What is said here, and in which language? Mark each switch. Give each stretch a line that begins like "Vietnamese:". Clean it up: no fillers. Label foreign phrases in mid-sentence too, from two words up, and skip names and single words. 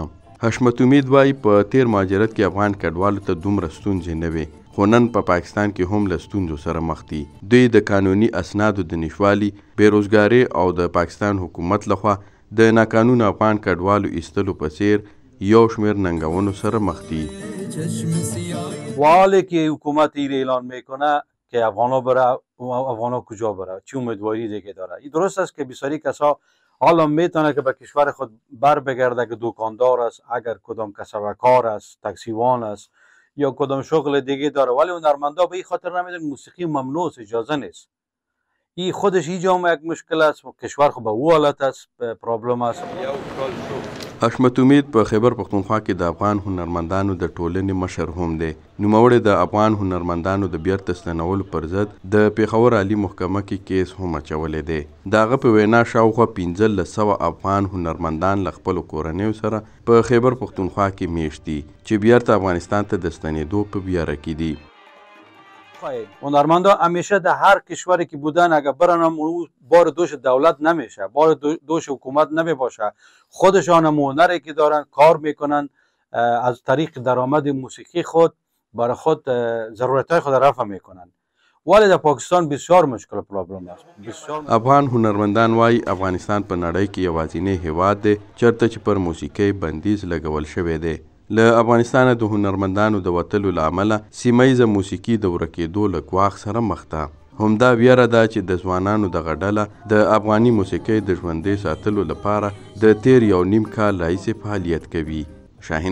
Pashto: حشمت امید وایي په تیر مهاجرت کې افغان کډوالو ته دومره ستونزې نه وې، خو نن په پاکستان کې هم له ستونزو سره مخ دي. دوی د قانوني اسنادو د نشوالي، بیروزګارۍ او د پاکستان حکومت لخوا د ناقانونه افغان کډوالو ایستلو په څیر یو شمېر ننګونو سره مخ دي.
Persian: حالی که حکومت این اعلان میکنه که افغانا بره، افغانا کجا بره؟ چه امیدواری دیگه داره؟ این درست است که بسیاری کسا حالا میتونه که به کشور خود بر بگرده که دکاندار است، اگر کدام کسبکار است، تاکسیوان است یا کدام شغل دیگه داره، ولی هنرمندا به این خاطر نمیدونن موسیقی ممنوع است، اجازه نیست. این خودش اینجا هم یک مشکل است، کشور خو به او حالت است، پرابلم است.
Pashto: حشمت امید په خیبر پختونخوا کې د افغان هنرمندانو د ټولنې مشر هم دی. نوموړی د افغان هنرمندانو د بیرته ستنولو پر ضد د پیښور عالي محکمه کې کیس هم اچولی دی. د هغه په وینا شاوخوا 1500 افغان هنرمندان له خپلو کورنیو سره په خیبر پختونخوا کې میشت دي چې بیرته افغانستان ته د ستنېدو په بیاره کې دي.
Persian: هنرمندا همیشه در هر کشوری که بودن اگر برن هم بار دوش دولت نمیشه، بار دوش حکومت نمیباشه، خودشان هم هنری که دارن کار میکنن، از طریق درآمد موسیقی خود برای خود ضرورتهای خود رفع میکنن. ولی در پاکستان بسیار مشکل پرابلم است.
Pashto: افغان هنرمندان وایي افغانستان په نړۍ کې یوازینی هیواد دی چېرته چې پر موسیقۍ بندیز لګول شوی دی. له افغانستانه د هنرمندانو د وتلو له امله سیمه ییزه موسیقي د ورکېدو له ګواښ سره مخ ده. همدا ویره ده چې د ځوانانو دغه ډله د افغاني موسیقۍ د ژوندۍ ساتلو لپاره د تیر 1.5 کال راهیسې فعالیت کوي.